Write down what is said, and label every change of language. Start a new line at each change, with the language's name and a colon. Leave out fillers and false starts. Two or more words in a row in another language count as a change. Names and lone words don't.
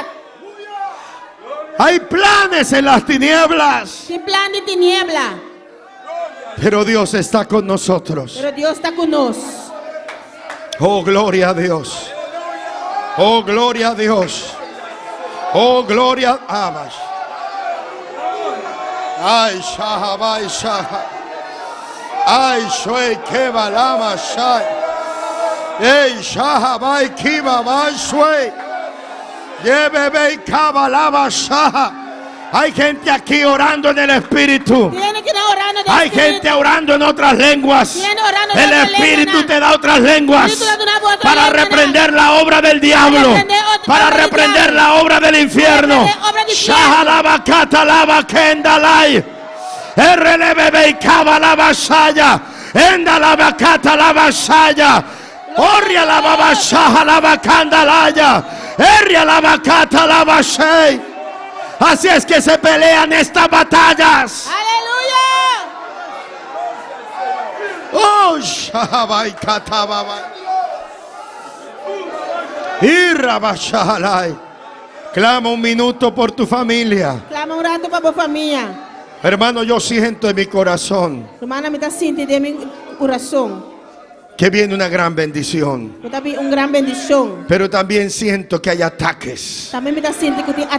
Spanish: Hay planes en las tinieblas. Mi plan de tiniebla. Pero Dios está con nosotros. Pero Dios está con nosotros. Oh, gloria a Dios. Oh, gloria a Dios. Oh, gloria a Abash. Ay, Shahabai Shaha. Ay, Shue Kebalama Shai. Ey, Shahabai Kibabai Shue. Yebebe Kabalaba Shaha. Hay gente aquí orando en el Espíritu. Tiene que estar orando en el Hay Espíritu. gente orando en otras lenguas. Tiene orando en El otras Espíritu lenguas. te da otras lenguas Espíritu te da una otra para lengua. reprender la obra del diablo, reprender otra para obra del reprender diablo. la obra del infierno. reprender obra del infierno. Shahalabakata lava kendalai. RLBB y kabalaba shaya. Endalabakata lava shaya. Orria lava bashaha lava kandalaya. Erria lava kata lava shei. Así es que se pelean estas batallas. Aleluya. Oh, shahabai katababai. Irrabashalai. Clama un minuto por tu familia. Clama un rato para tu familia. Hermano, yo siento en mi corazón Hermana, me está sintiendo de mi corazón. que viene una gran bendición. Yo también una gran bendición. Pero también siento que hay ataques, También me está sintiendo que tiene